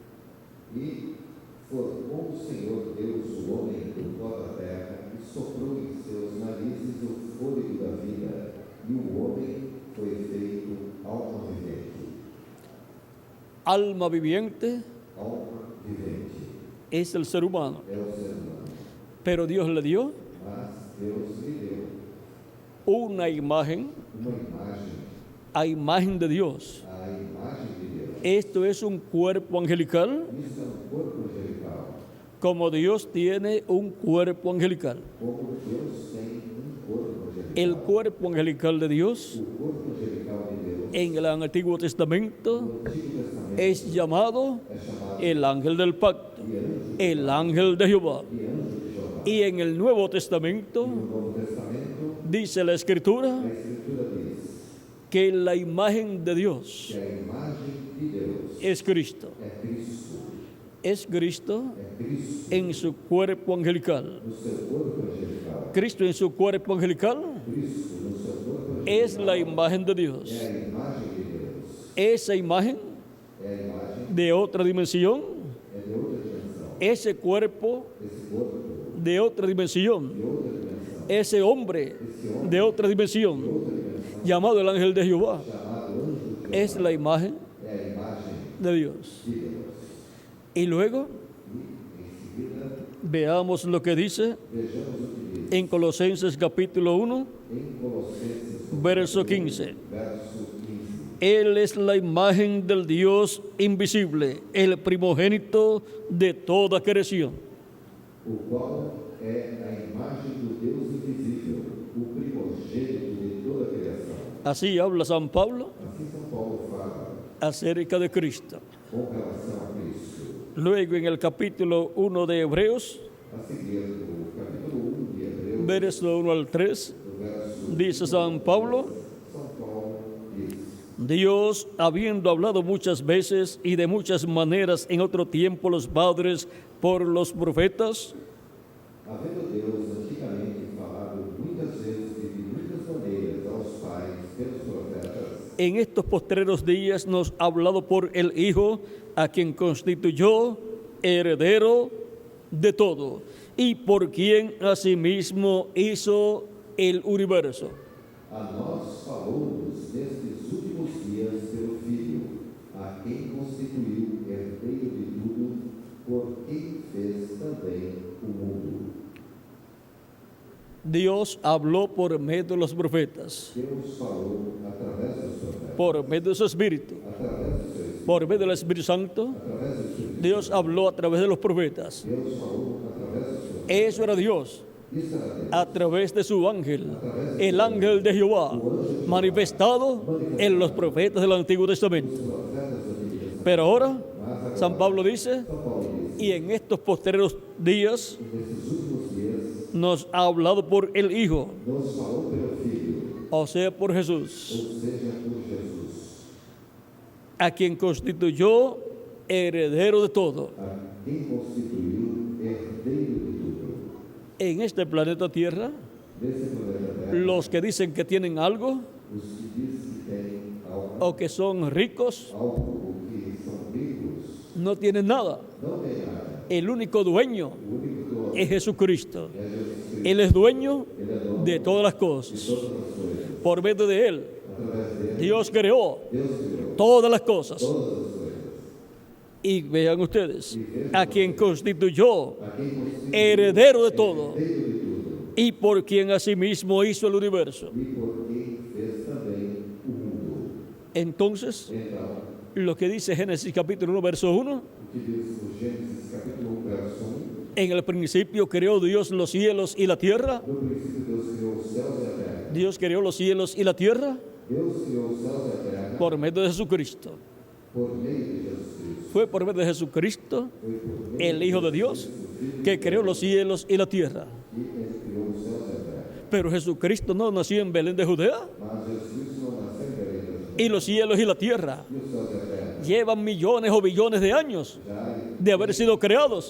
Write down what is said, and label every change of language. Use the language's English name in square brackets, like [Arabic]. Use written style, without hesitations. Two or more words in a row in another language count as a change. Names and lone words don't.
[Portuguese] E formou o Senhor Deus o homem do pó da terra e soprou em seus narizes o fôlego da vida, e o homem foi feito alma vivente. [Spanish] Alma viviente [Portuguese] Alma vivente [Spanish] es el ser humano, [Portuguese] é o ser humano, [Spanish] pero Dios le dio [Portuguese] mas Deus lhe deu [Spanish] una imagen [Portuguese] uma imagem, [Spanish] a imagen de Dios. [Portuguese] a imagem de Deus. [Spanish] Esto es un cuerpo angelical, [Portuguese] Isso é um corpo angelical, [Spanish] como Dios tiene un cuerpo angelical. [Portuguese] como Deus tem um corpo angelical. [Spanish] El cuerpo angelical de Dios [Portuguese] O corpo angelical de Deus [Spanish] en el Antiguo Testamento [Portuguese] no Antigo Testamento [Spanish] es llamado [Portuguese] é chamado [Spanish] el ángel del pacto, [Portuguese] de anjo, [Spanish] el ángel de Jehová. [Portuguese] de anjo de Jeová. [Spanish] Y en el Nuevo Testamento [Portuguese] No Novo Testamento, [Spanish] dice la Escritura [Portuguese] a Escritura diz [Spanish] que la imagen de Dios [Portuguese] que a imagem de Deus [Spanish] es Cristo. [Portuguese] é Cristo. [Spanish] Es Cristo [Portuguese] É Cristo [Spanish] en su cuerpo angelical. [Portuguese] no seu corpo angelical. [Spanish] Cristo en su cuerpo angelical [Portuguese] Cristo no seu corpo angelical [Spanish] es la imagen de Dios. [Portuguese] é a imagem de Deus. [Spanish] Esa imagen [Portuguese] É a imagem, [Spanish] de otra dimensión, [Portuguese] é de outra dimensão. [Spanish] ese cuerpo [Portuguese] Esse corpo [Spanish] de otra dimensión, [Portuguese] de outra dimensão. [Spanish] ese hombre de otra dimensión, [Portuguese] Outra dimensão [Spanish] llamado el ángel de Jehová, [Portuguese] chamado anjo de Jeová. [Spanish] es la imagen [Portuguese] É a imagem [Spanish] de Dios. [Portuguese] de Deus. [Spanish] Y luego [Portuguese] E em seguida, [Spanish] veamos lo que dice [Portuguese] vejamos o que diz [Spanish] en Colosenses capítulo 1, [Portuguese] em Colossenses, [Spanish] verso 15. [Portuguese] verso 15. [Spanish] Él es la imagen del Dios invisible, el primogénito de toda creación. [Portuguese] O qual é a imagem do Deus invisível, o primogênito de toda a criação. [Spanish] Así habla San Pablo [Portuguese] Assim São Paulo fala [Spanish] acerca de Cristo. [Portuguese] com relação a Cristo. [Spanish] Luego en el capítulo 1 de Hebreos, [Portuguese] A seguir, no capítulo 1 de Hebreus, [Spanish] verso 1 al 3, [Portuguese] no verso [Spanish] dice San Pablo: [Portuguese] São Paulo diz: [Spanish] Dios, habiendo hablado muchas veces y de muchas maneras en otro tiempo los padres por los profetas, [Portuguese] havendo Deus antigamente falado muitas vezes e de muitas maneiras aos pais pelos profetas, [Spanish] en estos postreros días nos ha hablado por el Hijo, a quien constituyó heredero de todo, y por quien asimismo hizo el universo. [Portuguese] a nós falou-nos desde dias pelo Filho, a quem constituiu herdeiro de tudo, por quem fez também o mundo. [Spanish] Dios habló por medio de los profetas, [Portuguese] Deus falou através dos profetas, [Spanish] por medio de su Espíritu, [Portuguese] através do seu Espírito, [Spanish] por medio del Espíritu Santo. [Portuguese] através do Espírito. [Spanish] Dios habló a través de los profetas. [Portuguese] Deus falou através dos profetas. [Spanish] Eso era Dios, [Portuguese] Isso era Deus. [Spanish] a través de su ángel, el ángel de Jehová, manifestado en los profetas del Antiguo Testamento. [Portuguese] Os profetas do Antigo Testamento. [Spanish] Pero ahora, [Portuguese] Mas agora, [Spanish] San Pablo dice, [Portuguese] São Paulo diz, [Spanish] y en estos posteriores días [Portuguese] nesses últimos dias, [Spanish] nos ha hablado por el Hijo, [Portuguese] nos falou pelo Filho, [Spanish] o sea, por Jesús, [Portuguese] ou seja, por Jesus, [Spanish] a quien constituyó heredero de todo. [Portuguese] a quem constituiu herdeiro de tudo. [Spanish] En este planeta Tierra, [Portuguese] Nesse planeta Terra, [Spanish] los que dicen que tienen algo [Portuguese] os que dizem que têm algo, [Spanish] o que son ricos [Portuguese] ou que são ricos, [Spanish] no tienen nada. [Portuguese] não têm nada. [Spanish] El único dueño [Portuguese] O único dono [Spanish] es Jesucristo. [Portuguese] é Jesus Cristo. [Spanish] Él es dueño [Portuguese] Ele é dono [Spanish] de todas las [Portuguese] de [Spanish] cosas. [Portuguese] todas as coisas. [Spanish] Por medio de Él, [Portuguese] Através dele, [Spanish] Dios creó [Portuguese] Deus criou [Spanish] todas las cosas. [Portuguese] todas as coisas. [Spanish] Y vean ustedes, a quien constituyó [Portuguese] A quem constituiu [Spanish] heredero de todo [Portuguese] herdeiro de tudo, [Spanish] y por quien asimismo hizo el universo. [Portuguese] e por quem fez também o mundo. [Spanish] Entonces, [Portuguese] Então, [Spanish] lo que dice Génesis capítulo 1, verso 1, [Portuguese] o que diz o Gênesis capítulo 1, verso 1, [Spanish] en el principio creó Dios los cielos y la tierra. [Portuguese] no princípio Deus criou os céus e a terra. [Spanish] Dios creó los cielos y la tierra [Portuguese] Deus criou os céus e a terra [Spanish] por medio de Jesucristo. [Portuguese] por meio de Jesus Cristo. [Spanish] Fue por medio de Jesucristo, [Portuguese] Foi por meio [Spanish] el Hijo de Dios, que creó los cielos y la tierra. [Portuguese] que ele criou os céus e a terra. [Spanish] Pero Jesucristo no nació en Belén de Judea, [Portuguese] Mas Jesus Cristo não nasceu em Belém da Judéia. [Spanish] y los cielos y la tierra [Portuguese] E os céus e a terra [Spanish] llevan millones o billones de años [Portuguese] já [Spanish] de haber sido creados.